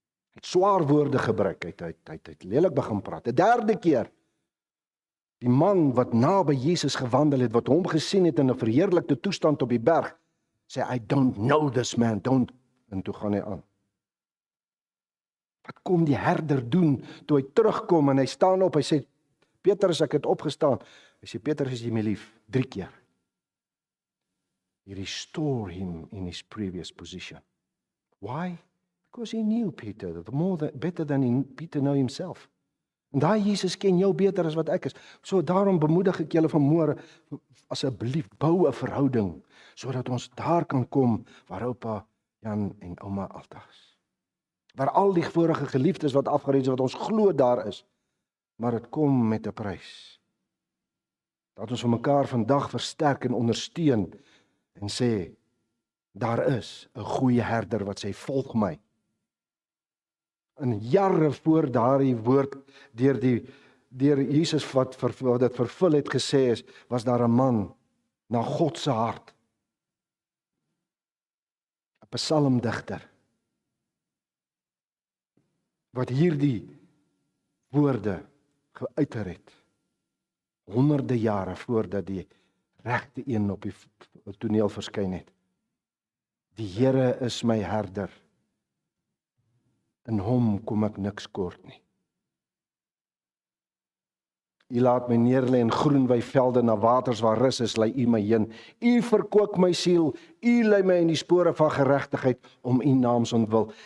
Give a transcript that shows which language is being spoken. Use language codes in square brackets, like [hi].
[af] Hy het swaar woorde gebruik, hy het lelik begin praat. 'n derde keer, die man wat naby Jesus gewandel het, wat hom gesien het in 'n verheerlikte toestand op die berg, sê, [en] I don't know this man, don't, [af] en toe gaan hy aan. Wat kom die herder doen, toe hy terugkom en hy staan op, hy sê, Petrus, ek het opgestaan. Hy sê, Petrus, is jy my lief? 3 keer. [en] He restored him in his previous position. Why? Because he knew Peter, better than Peter knew himself. [af] En daai Jesus ken jou beter as wat ek is. So daarom bemoedig ek julle vanmôre, asseblief bou 'n verhouding, sodat ons daar kan kom waar oupa Jan en ouma Alta is. Waar al die vorige geliefdes wat afgereis is, wat ons glo daar is, maar dit kom met 'n prys. Dat ons vir mekaar vandag versterk en ondersteun en sê, daar is 'n goeie herder wat sê, volg my. En jare voor daardie woord deur Jesus wat dit vervul het gesê is, was daar 'n man na God se hart. 'n Psalmdigter wat hierdie woorde geuiter het. Honderde jare voordat die regte een op die toneel verskyn het. Die Here is my herder. In hom kom ek niks kort nie. U laat my neerlê in groen weivelde, na waters waar rus is, lei u my heen. U verkoop my siel, u lei my in die spore van geregtigheid om u naam se ontwil.